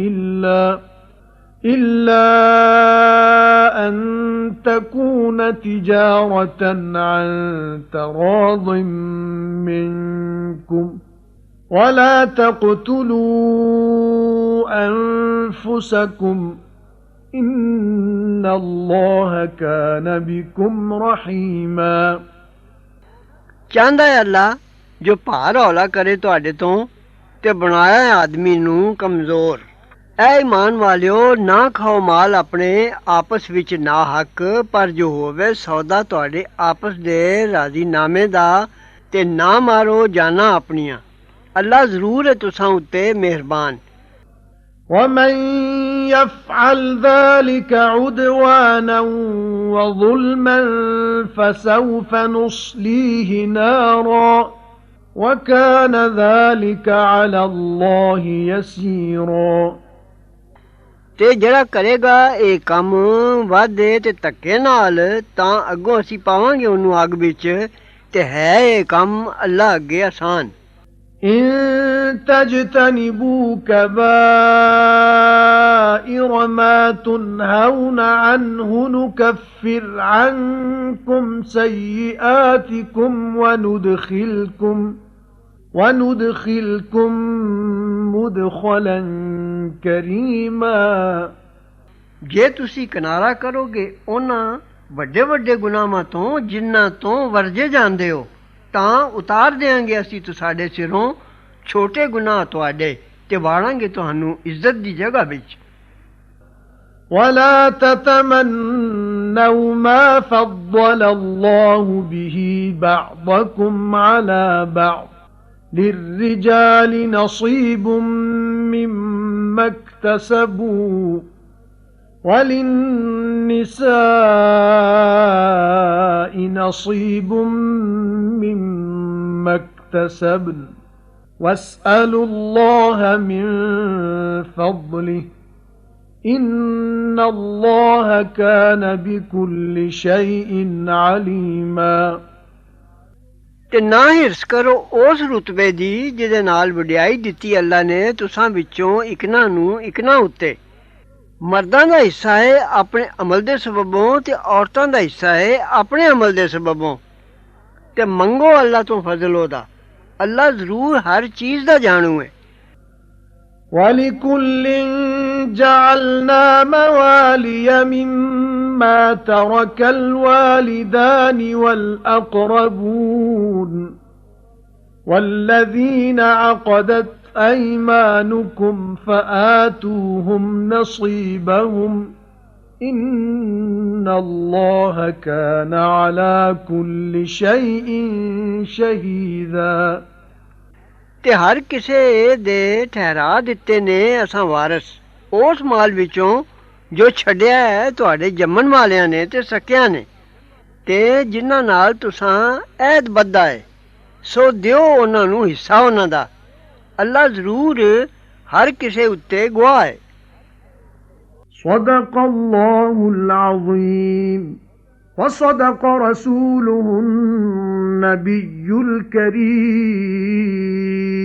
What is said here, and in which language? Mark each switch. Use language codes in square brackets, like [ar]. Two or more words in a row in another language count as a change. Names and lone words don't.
[ar] إلا أن تكون تجارة عن تراض منكم ولا تقتلوا أنفسكم إن الله كان بكم رحيما [pa] ਚਾਹੁੰਦਾ ਹੈ ਅੱਲਾ ਜੋ ਭਾਰ ਹੌਲਾ ਕਰੇ ਤੁਹਾਡੇ ਤੋਂ ਤੇ ਬਣਾਇਆ ਹੈ ਆਦਮੀ ਨੂੰ ਕਮਜ਼ੋਰ ਐ ਈਮਾਨ ਵਾਲਿਓ ਨਾ ਖਾਓ ਮਾਲ ਆਪਣੇ ਆਪਸ ਵਿੱਚ ਨਾ ਹੱਕ ਪਰ ਜੋ ਹੋਵੇ ਸੌਦਾ ਤੁਹਾਡੇ ਆਪਸ ਦੇ ਰਾਜ਼ੀਨਾਮੇ ਦਾ ਤੇ ਨਾ ਮਾਰੋ ਜਾਨਾਂ ਆਪਣੀਆਂ ਅੱਲਾ ਜ਼ਰੂਰ ਹੈ ਤੁਸਾਂ ਉੱਤੇ ਮਿਹਰਬਾਨ [ar] ومن يفعل ذلك عدوانا وظلما فسوف نصليه نارا وكان ذلك على الله يسيرا [pa] ਤੇ ਜਿਹੜਾ ਕਰੇਗਾ ਇਹ ਕੰਮ ਵਾਧੇ ਤੇ ਧੱਕੇ ਨਾਲ ਤਾਂ ਅੱਗੋਂ ਅਸੀਂ ਪਾਵਾਂਗੇ ਉਹਨੂੰ ਅੱਗ ਵਿੱਚ ਤੇ ਹੈ ਇਹ ਕੰਮ ਅੱਲਾ ਅੱਗੇ ਆਸਾਨ [ar] إن تجتنبوا كبائر ما تنهون عنه نكفر عنكم سيئاتكم وندخلكم مدخلا كريما [pa] ਜੇ ਤੁਸੀਂ ਕਿਨਾਰਾ ਕਰੋਗੇ ਉਹਨਾਂ ਵੱਡੇ ਵੱਡੇ ਗੁਨਾਹਾਂ ਤੋਂ ਜਿਨ੍ਹਾਂ ਤੋਂ ਵਰਜੇ ਜਾਂਦੇ ਹੋ ਤਾਂ ਉਤਾਰ ਦੇਾਂਗੇ ਅਸੀਂ ਤੁਹਾਡੇ ਸਿਰੋਂ ਛੋਟੇ ਗੁਨਾਹ ਤੁਹਾਡੇ ਤੇ ਵਾੜਾਂਗੇ ਤੁਹਾਨੂੰ ਇੱਜ਼ਤ ਦੀ ਜਗ੍ਹਾ ਵਿੱਚ [ar] ولا تتمنوا ما فضل الله به بعضكم على بعض للرجال نصيب مما اكتسبوا وللنساء نصيب مما اكتسبن واسألوا الله من فضله إن الله كان بكل شيء عليما [pa] ਤੇ ਨਾ ਹਿਰਸ ਕਰੋ ਉਸ ਰੁਤਬੇ ਦੀ ਜਿਹਦੇ ਨਾਲ ਵਡਿਆਈ ਦਿੱਤੀ ਅੱਲਾ ਨੇ ਤੁਸਾਂ ਵਿੱਚੋਂ ਇਕਨਾ ਨੂੰ ਇਕਨਾ ਉੱਤੇ ਮਰਦਾਂ ਦਾ ਹਿੱਸਾ ਹੈ ਆਪਣੇ ਅਮਲ ਦੇ ਸਬਬੋਂ ਤੇ ਔਰਤਾਂ ਦਾ ਹਿੱਸਾ ਹੈ ਆਪਣੇ ਅਮਲ ਦੇ ਸਬਬੋਂ ਤੇ ਮੰਗੋ ਅੱਲਾ ਤੋਂ ਫਜ਼ਲ ਉਹਦਾ ਅੱਲਾ ਜ਼ਰੂਰ ਹਰ ਚੀਜ਼ ਦਾ ਜਾਣੂ ਹੈ [ar] وَلِكُلٍّ جَعَلْنَا مَوَالِيَ مِمَّا تَرَكَ الْوَالِدَانِ وَالْأَقْرَبُونَ وَالَّذِينَ عَقَدَتْ أَيْمَانُكُمْ فَآتُوهُمْ نَصِيبَهُمْ إِنَّ اللَّهَ كَانَ عَلَى كُلِّ شَيْءٍ شَهِيدًا [pa] ਤੇ ਹਰ ਕਿਸੇ ਦੇ ਠਹਿਰਾ ਦਿੱਤੇ ਨੇ ਅਸਾਂ ਵਾਰਸ ਉਸ ਮਾਲ ਵਿੱਚੋਂ ਜੋ ਛੱਡਿਆ ਹੈ ਤੁਹਾਡੇ ਜੰਮਣ ਵਾਲਿਆਂ ਨੇ ਤੇ ਸਕਿਆਂ ਨੇ ਤੇ ਜਿਨ੍ਹਾਂ ਨਾਲ ਤੁਸਾਂ ਐਦ ਬੱਧਾ ਹੈ ਸੋ ਦਿਓ ਉਹਨਾਂ ਨੂੰ ਹਿੱਸਾ ਉਹਨਾਂ ਦਾ ਅੱਲਾ ਜ਼ਰੂਰ ਹਰ ਕਿਸੇ ਉੱਤੇ ਗਵਾਹ ਹੈ [ar] صدق الله العظيم وصدق رسوله النبي الكريم